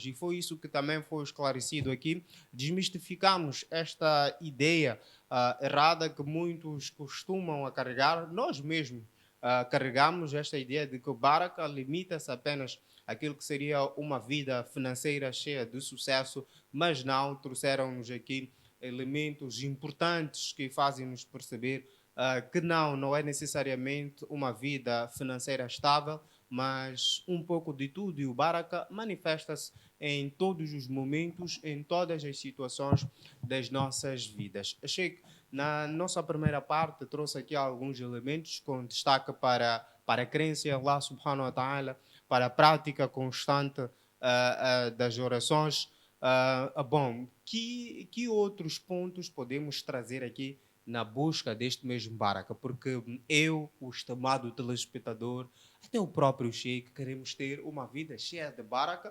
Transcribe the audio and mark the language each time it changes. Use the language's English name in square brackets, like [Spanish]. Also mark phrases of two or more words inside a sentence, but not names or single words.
[Portuguese] E foi isso que também foi esclarecido aqui. Desmistificamos esta ideia errada que muitos costumam a carregar, nós mesmos carregamos esta ideia de que o baraka limita-se apenas àquilo que seria uma vida financeira cheia de sucesso, mas não, trouxeram-nos aqui elementos importantes que fazem-nos perceber que não é necessariamente uma vida financeira estável, mas um pouco de tudo. E o baraka manifesta-se em todos os momentos, em todas as situações das nossas vidas. Achei que na nossa primeira parte trouxe aqui alguns elementos com destaque para a crença em Allah [Arabic] سبحانه وتعالى, [Portuguese] para a prática constante das orações. Bom, que outros pontos podemos trazer aqui na busca deste mesmo baraka? Porque eu, o estimado telespectador, até o próprio Sheikh, queremos ter uma vida cheia de baraka.